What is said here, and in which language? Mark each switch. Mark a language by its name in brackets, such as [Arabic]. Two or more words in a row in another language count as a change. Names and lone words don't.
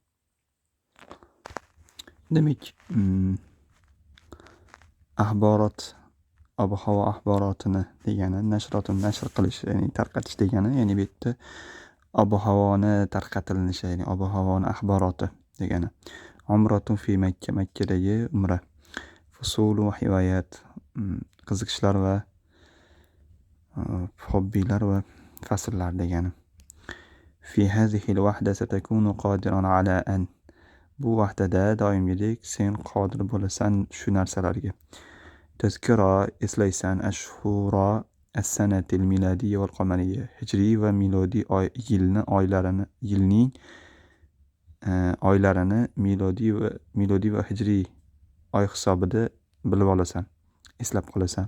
[Uzbek] Demak, axborot, ob-havo axborotini degani, nashr qilish, ya'ni tarqatish degani, ya'ni bu yerda ob-havoni tarqatilinishi, ya'ni ob-havoni axboroti degani. [Arabic] عمرة في مكة, [Uzbek] Makkadagi umra. [Arabic] فصول وهوايات, [Uzbek] qiziqishlar va hobbilar va fasllar degani. [Arabic] في هذه الوحدة ستكون قادرا على أن. [Uzbek] Bu vaqtda doimgidek sen qodir bo'lasan shu narsalarga. [Arabic] تذكر eslaysan أشهر السنة الميلادية والقمرية. [Uzbek] Hijriy va milodiy yilning oylarini milodiy va hijriy oy hisobida bilib olasan, eslab qolasan.